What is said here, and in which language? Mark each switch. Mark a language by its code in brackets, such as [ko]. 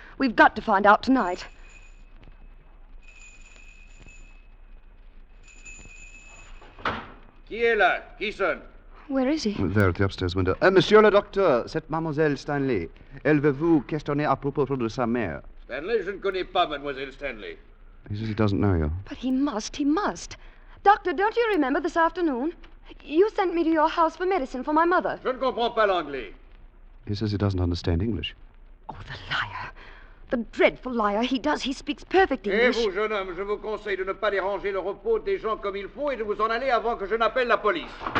[en] We've got to find out tonight. [fr] Qui est là? Qui sonne? [en] Where is he? There at the upstairs window. [fr] Monsieur le docteur, c'est mademoiselle Stanley. Elle veut vous questionner à propos de sa mère. Stanley, je ne connais pas mademoiselle Stanley. [en] He says he doesn't know you. But he must. Doctor, don't you remember this afternoon? You sent me to your house for medicine for my mother. [fr] Je ne comprends pas l'anglais. [en] He says he doesn't understand English. Oh, the liar. The dreadful liar. He does. He speaks perfect English. [fr] Et vous, jeune homme, je vous conseille de ne pas déranger le repos des gens comme il faut et de vous en aller avant que je n'appelle la police.